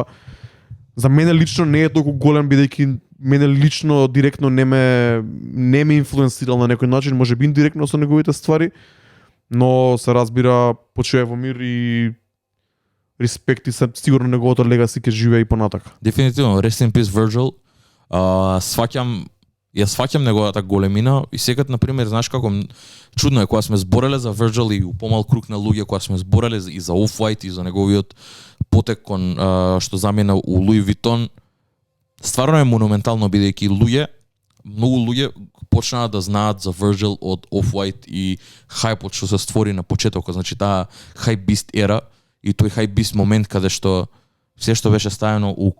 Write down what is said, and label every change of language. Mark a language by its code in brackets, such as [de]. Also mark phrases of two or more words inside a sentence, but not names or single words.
[mk] За мене лично не е толку голем бидејќи мене лично директно не ме инфлуенсирал на некој начин, можеби индиректно со неговите ствари, но се разбира почива во мир и респект и сигурно неговото легаси ќе живее и понатака. Дефинитивно, [en] rest in peace Virgil. [mk] Сваќам неговата големина и секад, например, знаеш како чудно е кога сме збореле за Virgil и у помал круг на луѓе, кога сме збореле и за Off-White и за неговиот потек кон што замена у Louis Vuitton, стварно е монументално бидејќи многу луѓе почнаа да знаат за Virgil од Off-White и хајпот што се створи на почетокот, значи таа hypebeast ера и тој hypebeast момент каде што се што беше ставено